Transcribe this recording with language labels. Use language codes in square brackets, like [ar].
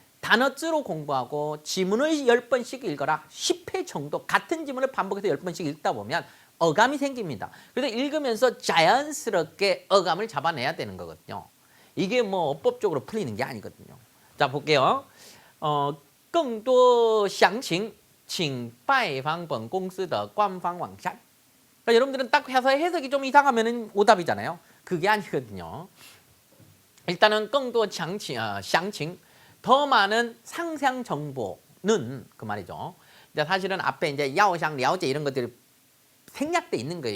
[ko] 단어쯔로 공부하고 지문을 10번씩 읽어라. 10회 정도 같은 지문을 반복해서 10번씩 읽다 보면 어감이 생깁니다. 그래서 읽으면서 자연스럽게 어감을 잡아내야 되는 거거든요. 이게 뭐 어법적으로 풀리는 게 아니거든요. 자, 볼게요. [zh] 更多详情请拜访本公司的官方网站. [ko] 그러니까 여러분들은 딱 해서 해석이 좀 이상하면 오답이잖아요. 그게 아니거든요. 일단은 [zh] 更多详情, [ko] 더 많은 상세한 정보는 그 말이죠. 사실은 앞에 이제 야오샹, 랴오제 이런 것들이 생략돼 있는 거예요.